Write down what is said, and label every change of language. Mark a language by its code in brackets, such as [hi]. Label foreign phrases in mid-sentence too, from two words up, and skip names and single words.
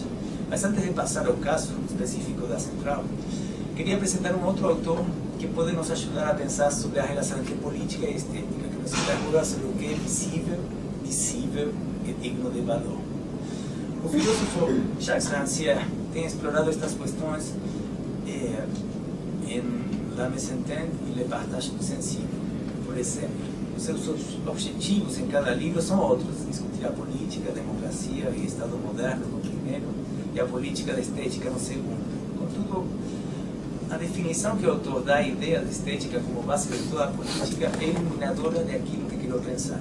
[pt] Mas antes de passar ao caso específico da Central, queria apresentar um outro autor que pode nos ajudar a pensar sobre a relação entre política e estética, que nos interroga sobre o que é visível e digno de valor. O filósofo Jacques Rancière tem explorado estas questões em La mise en scène e Le partage du sensible. Por exemplo, os seus objetivos em cada livro são outros: discutir a política, a democracia e Estado moderno no primeiro, e a política da estética no segundo. Contudo, a definição que o autor dá à ideia de estética como base de toda a política é iluminadora daquilo que quero pensar.